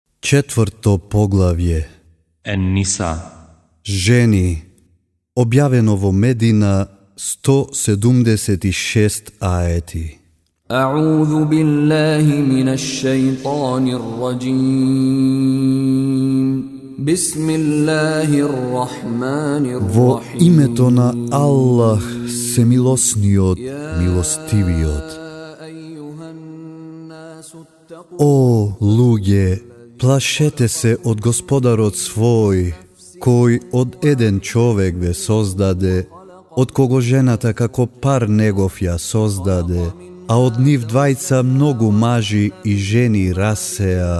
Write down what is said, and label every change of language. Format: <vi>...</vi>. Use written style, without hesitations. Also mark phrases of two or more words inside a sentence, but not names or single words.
<mk>Четврто поглавје. Ен-Ниса. Жени. Објавено во Медина 176 аети.</mk> <ar>أعوذ بالله من الشيطان الرجيم بسم الله الرحمن</ar> <mk>Во</mk> <ar>الرحيم</ar> <mk>името на Аллах, семилосниот, милостивиот. О, луѓе, плашете се од Господарот свој, кој од еден човек ве создаде, од кого жената како пар негов ја создаде, а од нив двајца многу мажи и жени рассеа.</mk>